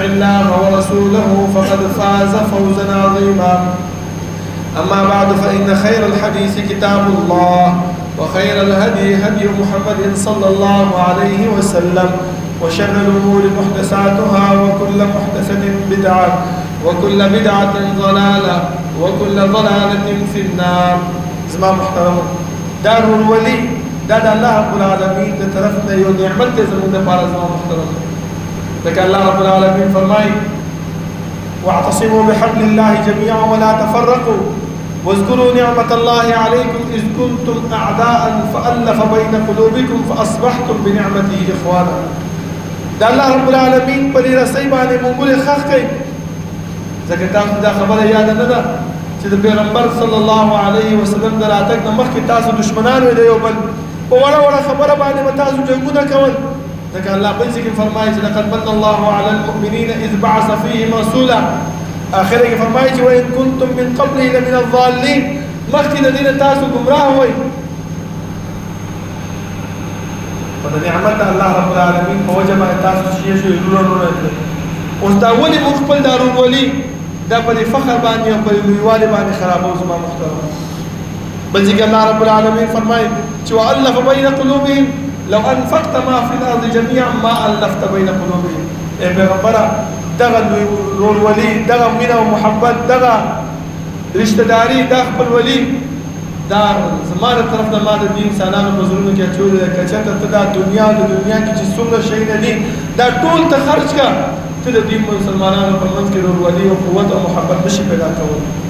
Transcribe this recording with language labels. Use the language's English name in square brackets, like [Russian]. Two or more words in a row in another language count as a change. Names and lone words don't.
[Arabic] الله ورسوله فقد فاز فوزا عظيما أما بعد فإن خير الحديث كتاب الله وخير الهدي هدي محمد صلى الله عليه وسلم وشر الأمور محدثاتها وكل محدثة بدعة وكل بدعة ضلالة وكل ضلالة في النار [Pashto] زمان محترم دار الولي دا الله رب العالمين د طرفنا یو نعمت دی زموږ دپاره زما محترم لکه الله رب العالمین فرمایي [Arabic] واعتصموا بحبل الله جميعا ولا تفرقوا واذكروا نعمة الله عليكم إذ كنتم أعداء فألف بين قلوبكم فأصبحتم بنعمته إخوانا. [Pashto] دا الله رب العالمین په دې رسۍ باندې مونږ خخ کوي ځکه تاسو دا خبره یاد نه ده چې د پیغمبر صلی الله علیه وسلم د راتګ نه مخکې تاسو دشمنان وئ د یو بل په وړه وړه خبره باندې به تاسو جنګونه کول ځکه الله بل ځای کې فرمایي چې [Arabic] لقد من الله على المؤمنين إذ بعث فيهم رسولا. [Pashto] آخر کې فرمایي چې [Arabic] وإن كنتم من قبله لمن الضالين [Pashto] مخکې د دې نه تاسو ګمراه وئ. په نعمت الله رب العالمین په وجه باندې تاسو شي شو ورونه اوس دا ولې موږ خپل دارون ولي دا په فخر باندې او په لویوالي باندې خرابو زما محترم. بل ځکه الله رب العالمین فرمایي چې [Arabic] وألف بين قلوبهم لو أنفقت ما في الأرض جميعا ما ألفت بين قلوبهم. [Pashto] اے پیغمبره دغه ورولي دغه مینه او محبت دغه رشتہ داری دا خپل ولی دا زمانه طرف نه ما د دې انسانانو په زړونو کې اچولې ده که چېرته ته دا دنیا کې چې څومره شیونه دي دا ټول ته خرج کړه ته د دې مسلمانانو په منځ کې ورولي او قوت او محبت نشي پیدا کولی.